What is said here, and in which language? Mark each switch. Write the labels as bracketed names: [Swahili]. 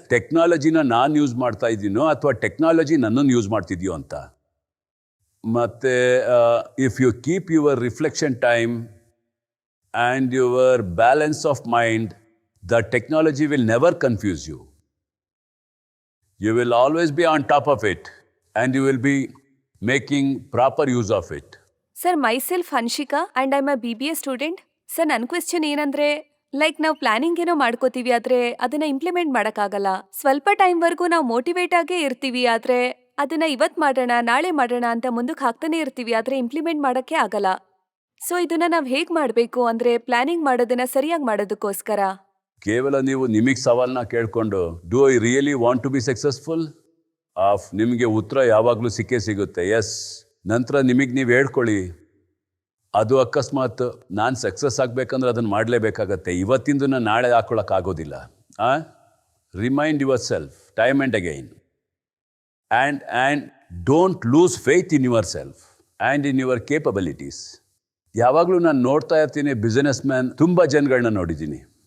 [Kannada] ಟೆಕ್ನಾಲಜಿನ ನಾನು ಯೂಸ್ ಮಾಡ್ತಾ ಇದ್ದೀನೋ ಅಥವಾ ಟೆಕ್ನಾಲಜಿ ನನ್ನನ್ನು ಯೂಸ್ ಮಾಡ್ತಿದ್ಯೋ ಅಂತ. ಮತ್ತು [English] If you keep your reflection time and your balance of mind, the technology will never confuse you. You will always be on top of it and you will be making proper use of it. [Kannada] Sir myself ಹನ್ಷಿಕಾ [English] And I am BBA student. [Kannada] Sir ನನ್ನ question ಏನಂದರೆ, like ನಾವು planning ಏನೋ ಮಾಡ್ಕೋತೀವಿ, ಆದರೆ ಅದನ್ನು implement ಮಾಡೋಕ್ಕಾಗಲ್ಲ. ಸ್ವಲ್ಪ ಟೈಮ್ವರೆಗೂ ನಾವು ಮೋಟಿವೇಟ್ ಆಗೇ ಇರ್ತೀವಿ, ಆದರೆ ಅದನ್ನು ಇವತ್ತು ಮಾಡೋಣ ನಾಳೆ ಮಾಡೋಣ ಅಂತ ಮುಂದಕ್ಕೆ ಹಾಕ್ತಾನೆ ಇರ್ತೀವಿ, ಆದರೆ ಇಂಪ್ಲಿಮೆಂಟ್ ಮಾಡೋಕ್ಕೆ ಆಗಲ್ಲ. ಸೊ ಇದನ್ನು ನಾವು ಹೇಗೆ ಮಾಡಬೇಕು ಅಂದರೆ, ಪ್ಲಾನಿಂಗ್ ಮಾಡೋದನ್ನು ಸರಿಯಾಗಿ ಮಾಡೋದಕ್ಕೋಸ್ಕರ? ಕೇವಲ ನೀವು ನಿಮಗೆ ಸವಾಲನ್ನ ಕೇಳಿಕೊಂಡು [English] do I really want to be successful, [Kannada] ನಿಮಗೆ ಉತ್ತರ ಯಾವಾಗಲೂ ಸಿಗುತ್ತೆ, ಎಸ್. ನಂತರ ನಿಮಗೆ ನೀವು ಹೇಳ್ಕೊಳ್ಳಿ, ಅದು ಅಕಸ್ಮಾತ್ ನಾನು ಸಕ್ಸಸ್ ಆಗಬೇಕಂದ್ರೆ ಅದನ್ನು ಮಾಡಲೇಬೇಕಾಗತ್ತೆ, ಇವತ್ತಿಂದನ್ನು ನಾಳೆ ಹಾಕ್ಕೊಳ್ಳೋಕ್ಕಾಗೋದಿಲ್ಲ. [English] Remind yourself time and again. and don't lose faith in yourself and in your capabilities. [Kannada] ಯಾವಾಗಲೂ ನಾನು ನೋಡ್ತಾ ಇರ್ತೀನಿ ಬಿಸ್ನೆಸ್ ಮ್ಯಾನ್, ತುಂಬ ಜನಗಳನ್ನ ನೋಡಿದ್ದೀನಿ.